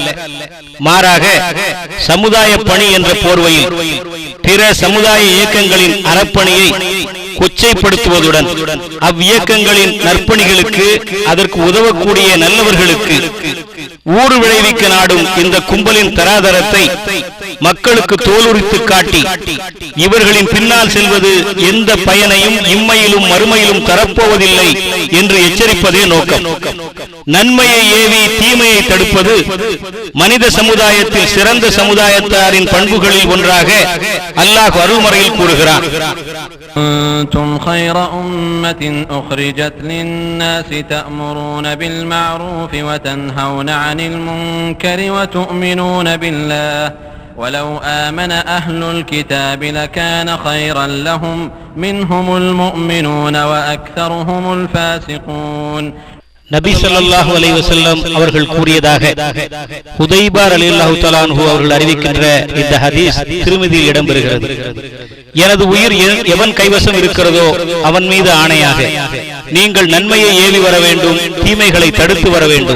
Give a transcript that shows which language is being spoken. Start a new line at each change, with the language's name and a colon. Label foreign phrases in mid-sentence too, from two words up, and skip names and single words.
Tamil: மாறாக சமுதாய பணி என்ற போர்வையில் பிற சமுதாய இயக்கங்களின் அறப்பணியை கொச்சைப்படுத்துவதுடன் அவ்வியக்கங்களின் நற்பணிகளுக்கு அதற்கு உதவக்கூடிய நல்லவர்களுக்கு ஊறு விளைவிக்க நாடும் இந்த கும்பலின் தராதரத்தை மக்களுக்கு தோலுரித்து காட்டி இவர்களின் பின்னால் செல்வது எந்த பயனையும் இம்மையிலும் மறுமையிலும் தரப்போவதில்லை என்று எச்சரிப்பதே நோக்கம். நன்மையை ஏவி தீமையை தடுப்பது மனித சமுதாயத்தில் சிறந்த சமுதாயத்தாரின் பண்புகளில் ஒன்றாக அல்லாஹ் அருள்மறையில் கூறுகிறான்.
Arabic: كنتم خير أمة أخرجت للناس تأمرون بالمعروف وتنهون عن المنكر وتؤمنون بالله ولو آمن أهل الكتاب لكان خيرا لهم منهم المؤمنون وأكثرهم الفاسقون.
Tamil: நபி
Arabic: صلى الله عليه وسلم
Tamil: அவர்கள் கூறியதாக ஹுதைபா
Arabic: رضي الله تعالى عنه
Tamil: அவர்கள் அறிவிக்கின்ற இந்த ஹதீஸ் திருமதியில் இடம்பெறுகிறது. எனது உயிர் எவன் கைவசம் இருக்கிறதோ அவன் மீது ஆணையாக நீங்கள் நன்மையை ஏவி வர வேண்டும், தீமைகளை தடுத்து வர வேண்டும்.